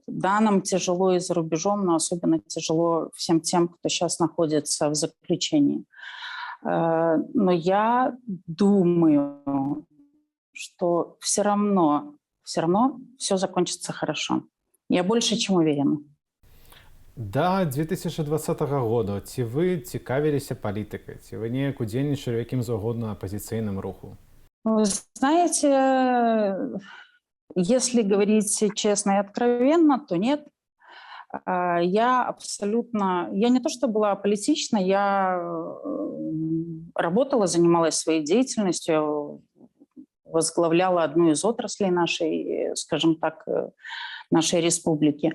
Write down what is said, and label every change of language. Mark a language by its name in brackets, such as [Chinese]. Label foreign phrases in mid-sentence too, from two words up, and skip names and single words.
[Russian] Да, нам тяжело и за рубежом, но особенно тяжело всем тем, кто сейчас находится в заключении. Но я думаю, что все равно все закончится хорошо. Я больше чем уверена. [Belarusian] Да 2020 года ці вы цікавіліся палітыкай, ці вы неяк удзельнічалі ў якім заўгодна апазіцыйным руху? [Russian] Вы знаете, если говорить честно и откровенно, то нет. Я не то что была аполитична, я работала, занималась своей деятельностью, возглавляла одну из отраслей нашей, скажем так, нашей республики.